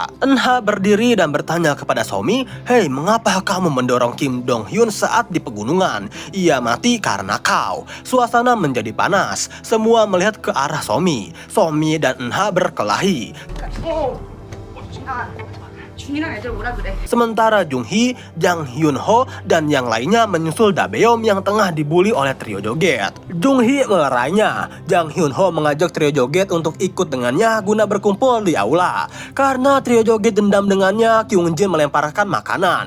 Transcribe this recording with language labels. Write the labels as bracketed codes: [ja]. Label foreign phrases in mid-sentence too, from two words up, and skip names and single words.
[id] Nha berdiri dan bertanya kepada Somi, "Hei, mengapa kamu mendorong Kim Dong Hyun saat di pegunungan? Ia mati karena kau." Suasana menjadi panas. Semua melihat ke arah Somi. Somi dan Nha berkelahi. [ko] 준이랑 애들 오라 그래. [id] Sementara Jung Hee, Jang Hyun Ho, dan yang lainnya menyusul Da Beom yang tengah dibully oleh trio joget. Jung Hee melerainya. Jang Hyun Ho mengajak trio joget untuk ikut dengannya guna berkumpul di aula. Karena trio joget dendam dengannya, Kyung Jin melemparkan makanan.